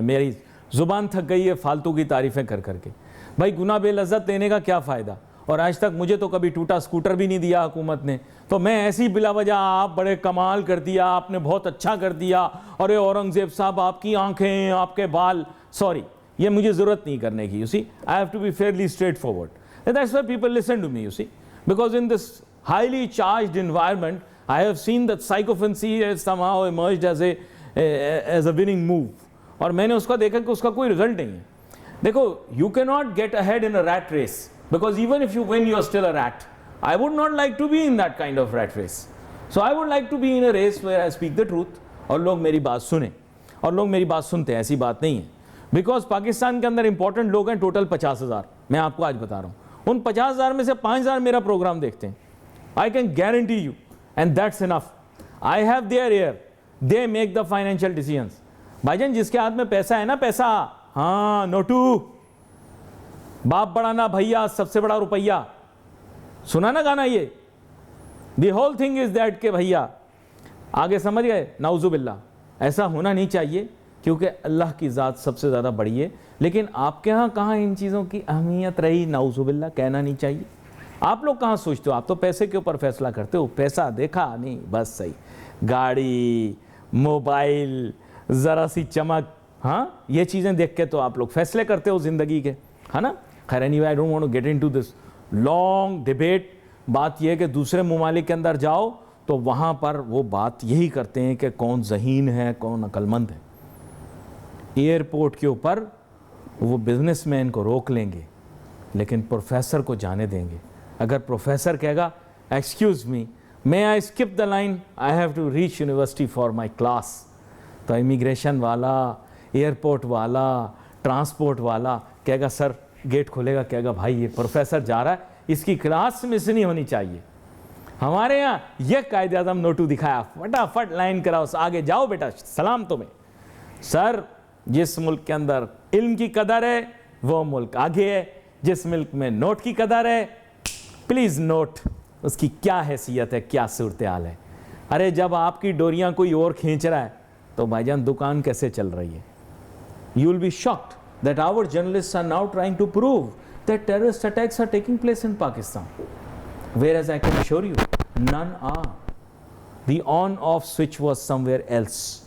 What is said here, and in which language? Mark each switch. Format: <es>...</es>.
<ur>میری زبان تھک گئی ہے فالتو کی تعریفیں کر کے. بھائی گناہ بے لذت دینے کا کیا فائدہ؟ اور آج تک مجھے تو کبھی ٹوٹا اسکوٹر بھی نہیں دیا حکومت نے. تو میں ایسی بلا وجہ آپ بڑے کمال کر دیا، آپ نے بہت اچھا کر دیا، اور اورنگزیب صاحب آپ کی آنکھیں، آپ کے بال، سوری، یہ مجھے ضرورت نہیں کرنے کی.</ur> <en>You see, I have to be fairly straightforward. And that's why people listen to me, you see. Because in this highly charged environment, I have seen that psychophancy has somehow emerged as a winning move.</en> <ur>اور میں نے اس کا دیکھا کہ اس کا کوئی result نہیں ہے. دیکھو,</ur> <en>you cannot get ahead in a rat race. Because even if you win, you are still a rat. I would not like to be in that kind of rat race. So I would like to be in a race where I speak the truth.</en> <ur>اور لوگ میری بات سنیں. اور لوگ میری بات سنتے ہیں, ایسی بات نہیں ہے. بیکاز پاکستان کے اندر امپورٹنٹ لوگ ہیں ٹوٹل 50,000. میں آپ کو آج بتا رہا ہوں, ان 50,000 میں سے 5,000 میرا پروگرام دیکھتے ہیں.</ur> <en>I can guarantee you, and that's enough. I have their ear. They make the financial decisions.</en> <ur>بھائی جان, جس کے ہاتھ میں پیسہ ہے نا, پیسہ, ہاں, نوٹو, باپ بڑا نا بھیا, سب سے بڑا روپیہ. سنا نا گانا یہ,</ur> <en>the whole thing is that</en> <ur>کہ بھیا آگے, سمجھ گئے؟ نعوذ باللہ. ایسا ہونا نہیں چاہیے, کیونکہ اللہ کی ذات سب سے زیادہ بڑی ہے. لیکن آپ کے ہاں کہاں ان چیزوں کی اہمیت رہی؟ نعوذ باللہ, کہنا نہیں چاہیے. آپ لوگ کہاں سوچتے ہو؟ آپ تو پیسے کے اوپر فیصلہ کرتے ہو. پیسہ دیکھا نہیں, بس صحیح, گاڑی, موبائل, ذرا سی چمک, ہاں, یہ چیزیں دیکھ کے تو آپ لوگ فیصلے کرتے ہو زندگی کے, ہے نا. خیر,</ur> <en>anyway, I don't want to get into this long debate.</en> <ur>بات یہ ہے کہ دوسرے ممالک کے اندر جاؤ تو وہاں پر وہ بات یہی کرتے ہیں کہ کون ذہین ہے, کون عقل مند ہے. ایئرپورٹ کے اوپر وہ بزنس مین کو روک لیں گے, لیکن پروفیسر کو جانے دیں گے. اگر پروفیسر کہے گا</ur> <en>excuse me, may I skip the line, I have to reach university for my class,</en> <ur>تو امیگریشن والا, ایئرپورٹ والا, ٹرانسپورٹ والا کہے گا سر, گیٹ کھولے گا, کہے گا بھائی یہ پروفیسر جا رہا ہے, اس کی کلاس مس نہیں ہونی چاہیے. ہمارے یہاں یہ قائد اعظم نوٹو دکھایا, فٹافٹ لائن کراؤ, آگے جاؤ بیٹا, سلام تمہیں. سر, جس ملک کے اندر علم کی قدر ہے وہ ملک آگے ہے. جس ملک میں نوٹ کی قدر ہے, پلیز نوٹ اس کی کیا حیثیت ہے, کیا صورتحال ہے. ارے جب آپ کی ڈوریاں کوئی اور کھینچ رہا ہے تو بھائی جان دکان کیسے چل رہی ہے؟</ur> <en>You will be shocked that our journalists are now trying to prove that terrorist attacks are taking place in Pakistan. Whereas I can assure you, none are. The on-off switch was somewhere else.</en>